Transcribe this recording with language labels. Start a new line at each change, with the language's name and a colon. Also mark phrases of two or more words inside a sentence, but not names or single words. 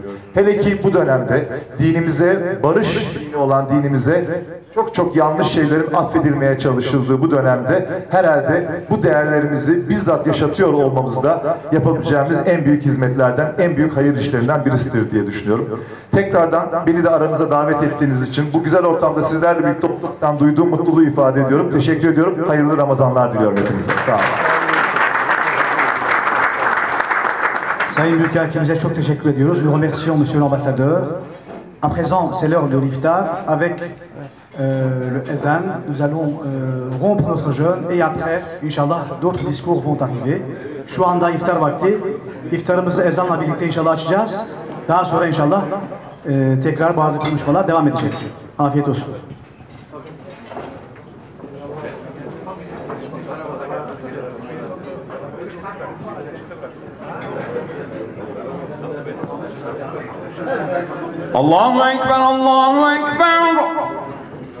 Turkish: Hele ki bu dönemde dinimize, barış dini olan dinimize çok yanlış şeylerin atfedilmeye çalışıldığı bu dönemde herhalde bu değerlerimizi bizzat yaşatıyor olmamız da yapabileceğimiz en büyük hizmetlerden, en büyük hayır işlerinden birisidir diye düşünüyorum. Tekrardan beni de aranıza davet ettiğiniz için bu güzel ortamda sizlerle birlikte olmaktan duyduğum mutluluğu ifade ediyorum. Teşekkür ediyorum. Hayırlı Ramazanlar diliyorum hepinize. Sağ olun. Sayın Büyükelçimize çok teşekkür ediyoruz.
French: Nous remercions Monsieur l'Ambassadeur. À présent, c'est l'heure de l'iftar. Avec le ezan, nous allons rompre notre jeûne et après, inşallah, d'autres discours vont arriver.
Turkish: Şu anda iftar vakti. İftarımızı ezanla birlikte inşallah açacağız. Daha sonra inşallah tekrar bazı konuşmalar devam edecek. Afiyet olsun.
Arabic: الله أكبر، الله أكبر.